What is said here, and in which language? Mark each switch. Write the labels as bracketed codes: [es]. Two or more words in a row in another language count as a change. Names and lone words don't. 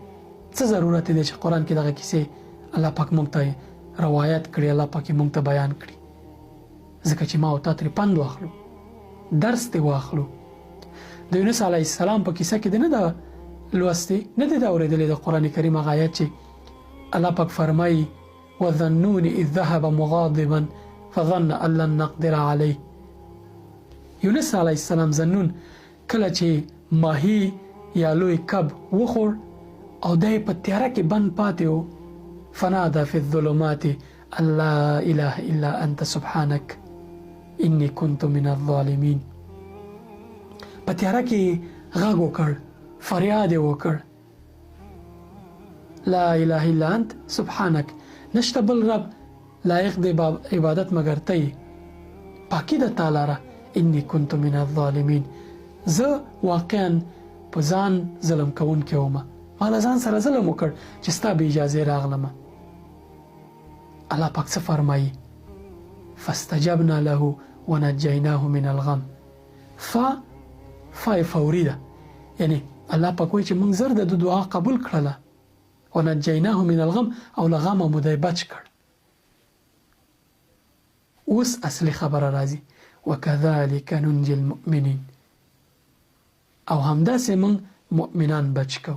[ps] څه ضرورت دی چې قرآن کې دغه کیسې الله پاک موږ ته روایت کړي، الله پاک موږ ته بیان کړي؟ ځکه چې ما او تا ترې پند واخلو، درس ترې واخلو. د یونس [ar] علیه السلام [ps] په کیسه کې دی نه ده لوستې، نه دی دا اورېدلی د قرآن کریم هغه آیت چې الله پاک فرمایي [ar] وَظَنُّونِ إِذ ذَهَبَ مُغَاضِبًا فَظَنَّ أَن لَّن نَّقْدِرَ عَلَيْهِ. [ps] یونس [ar] علیه السلام [ps] ظنون کله چې ماهی یا لوی کب وخوړ او دی په تیاره کې بند پاتې و، [ar] فنادى في الظلمات أن لا إله إلا أنت سبحانك إني كنت من الظالمين. [ps] په تیاره کې غږ وکړ، فریاد یې وکړ، [ar] لا اله الا انت سبحانك، [ps] نشته بل رب لایق د عبادت مگر ته یې، پاکی د تعالی را، [ar] انی کنت من الظالمین، [ps] زه واقعا په ځان ظلم کوونکی وم، ما له ځان سره ظلم وکړ چې ستا بې اجازې راغلم. الله پاک څه فرمایي؟ [ar] فاستجبنا له ونجیناه من الغم. [ps] فای فوري ده، یعنی الله پاک وایي چې موږ زر د دعا قبول کړله، [ar] ونجیناه من الغم، [ps] او له غمه مو دی بچ کړ. اوس اصلي خبره راځي، [ar] وکذلک ننجي المؤمنین، [ps] او همداسې موږ مؤمنان بچ کوو.